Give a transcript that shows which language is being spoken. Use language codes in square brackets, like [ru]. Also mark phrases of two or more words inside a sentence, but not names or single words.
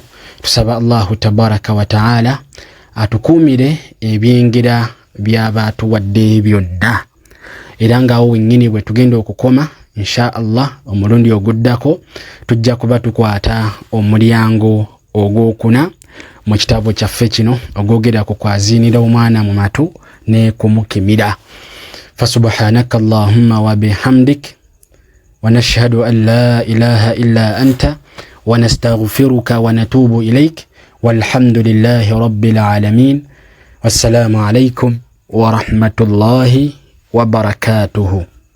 [lg] Tusaba [ar] الله تبارك وتعالى [lg] atukuumire ebyengera byaba atuwadde byonna, era ngaawo wennyini bwe tugenda okukoma [ar] إن شاء الله [lg] omulundi oguddako tujja kuba tukwata omulyango ogwokuna mu kitabo kyaffe kino ogwogera ku kwaziinira omwana mu matu ne kumukimira. [ar] فسبحانك اللهم وبحمدك ونشهد أن لا إله إلا أنت ونستغفرك ونتوب إليك والحمد لله رب العالمين. والسلام عليكم ورحمة الله وبركاته.